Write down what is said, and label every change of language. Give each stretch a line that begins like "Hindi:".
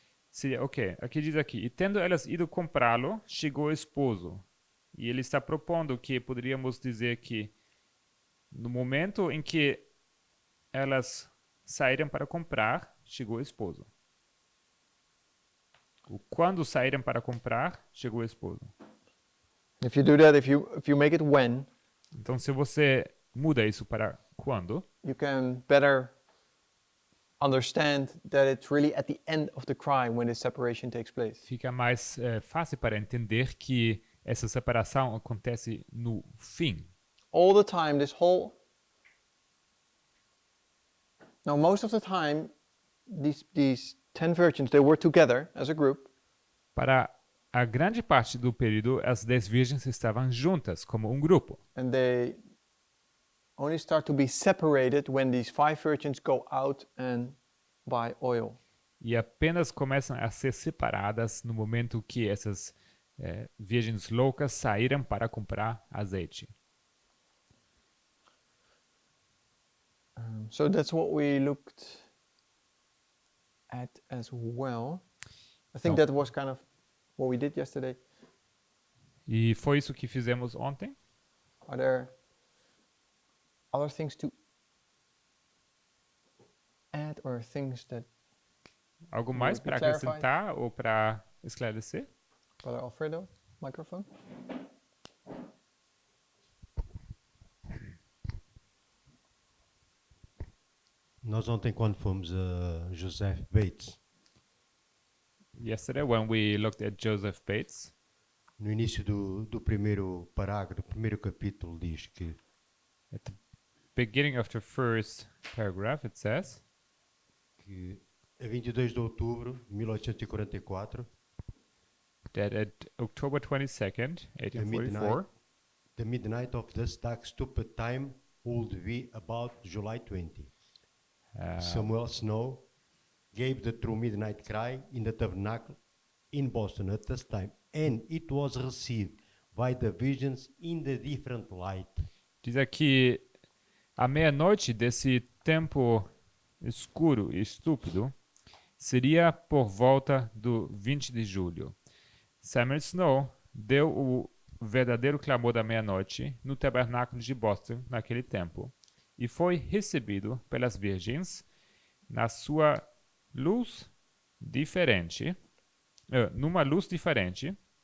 Portuguese: Sim, ok, aqui diz aqui, e tendo elas ido comprá-lo, chegou o esposo. E ele está propondo que poderíamos dizer que no momento em que elas saíram para comprar, chegou o esposo. O quando saíram para comprar, chegou o esposo.
English: If you do that, if you make it when,
Portuguese: Então, se você muda isso para quando,
English: you can better understand that it's really at the end of the cry when this separation takes place.
Portuguese: fica mais fácil para entender que essa separação acontece no fim.
English: All the time, this whole. Now, most of the time, these 10 virgins, they were together as a group.
Portuguese: Para a grande parte do período, as 10 virgens estavam juntas, como um grupo.
English: And they only start to be separated when these 5 virgins go out and buy oil.
Portuguese: E apenas começam a ser separadas no momento que essas virgens loucas saíram para comprar azeite.
English: So that's what we looked at as well. I think So- that was kind of what we did yesterday.
Portuguese: E foi isso que fizemos ontem.
English: Are there other things to add or things that
Portuguese: Algo mais
English: be
Portuguese: para
English: clarified?
Portuguese: acrescentar ou para esclarecer?
English: Brother Alfredo, microphone?
Portuguese: Nós ontem, quando fomos a Joseph Bates,
English: Yesterday, when we looked at Joseph Bates,
Portuguese: no início do primeiro parágrafo, do primeiro capítulo, diz que
English: at the beginning of the first paragraph, it says
Portuguese: a 22 de outubro de 1844,
English: that at October 22nd, 1844, the midnight of the Stack stupid time would be about July 20. Samuel Snow gave the true midnight cry in the tabernacle in Boston at this time, and it was received by the visions in the different light.
Portuguese: diz aqui, a meia-noite desse tempo escuro e estúpido seria por volta do 20 de julho. Samuel Snow deu o verdadeiro clamor da meia-noite no tabernáculo de Boston naquele tempo e foi recebido pelas virgens na sua luz diferente, numa luz diferente.